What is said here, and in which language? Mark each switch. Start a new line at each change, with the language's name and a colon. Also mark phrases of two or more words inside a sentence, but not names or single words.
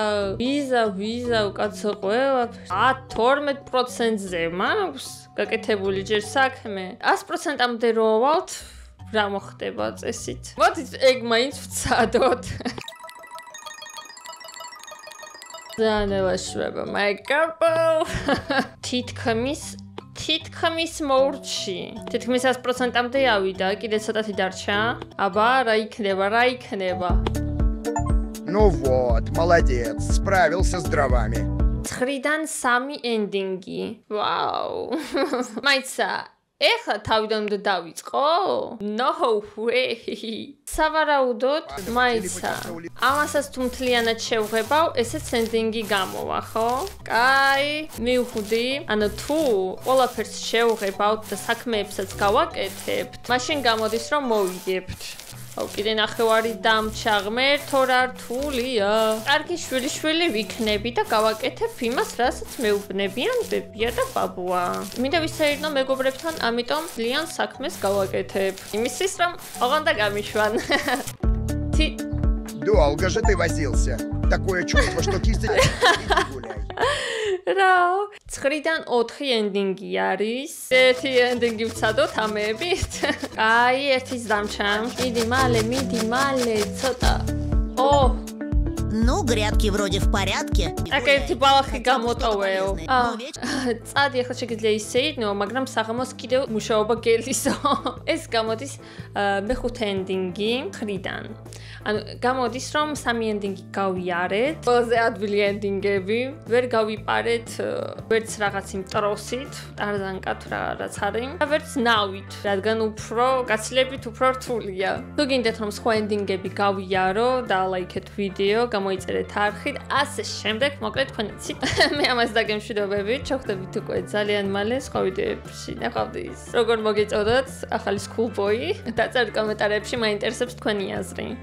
Georgian: ვიზა უკაცო ყველაფერს 12%-ზე მაქვს გაკეთებული ჯერ საქმე 100%-ამდე რო ვალთ რა მოხდება წესით მოდით ეგ მაინც ვცადოთ ზანელაშვება
English: my couple
Georgian: თითქმის მოურჩი თითქმის 100%-ამდე ავიდა კიდე ცოტათი დარჩა აბა რა იქნება
Russian: Ну вот, молодец, справился с дровами.
Georgian: 9-დან 3 ენდინგი. Вау. მაიცა, ეხლა თავიდან უნდა დავიწყო?
English: No way.
Georgian: სავარაუდოდ, მაიცა. ამასაც თუ მთლიანად შევღებავ, ესეც ენდინგი გამოვა, ხო? კაი, მივხვდი. ანუ თუ ყველაფერს შევღებავთ და საქმეებსაც გავაკეთებთ, მაშინ გამოდის რომ მოვიგებთ. კიდე ნახევარი დამჩა ღმერთო რა რთულია. კარგი შვილი ვიქნები და გავაკეთებ იმას, რასაც მეუბნებიან ბებია და ბაბუა. მინდა ვისეირნო მეგობრებთან, ამიტომ ძალიან საქმეს გავაკეთებ. იმისთვის რომ ოღონდ და გამიშვან.
Russian: Долго же ты возился. Такое чувство, что кисточка гуляй.
Georgian: რა 9-დან 4 ენდინგი არის. ერთი ენდინგი ვცადოთ ამეებით. აი, ერთის დამჩა. მიდი მალე, ცოტა.
Russian: Ну, грядки вроде в порядке.
Georgian: აქ ერთი ბალახი გამოტოვეო. წადი ახლა შეგიძლია ისეირნო, მაგრამ საღამოს კიდევ მუშაობა გელისო. ეს გამოდის მეხუთე ენდინგი 9-დან. ანუ გამოდის რომ 3 ენდინგი გავიარეთ. ყველაზე ადვილი ენდინგები, ვერ გავიპარეთ ვერც რაღაც იმ ტროსით, ტარზანკად რაც არის, და ვერც ნავით, რადგან უფრო გაცილებით უფრო რთულია. თუ გინდათ რომ სხვა ენდინგები გავიარო და ლაიქეთ ვიდეო, გამოიწერეთ არხით, ასე შემდეგ, მოკლედ თქვენ იცით. მე ამას დაგემშვიდობებით, ჩავხდებით უკვე ძალიან მალე სხვა ვიდეოებში. ნახავთ როგორ მოგეწოდოთ ახალი school boy. დაწერთ კომენტარებში, მაინტერესებს თქვენი აზრი.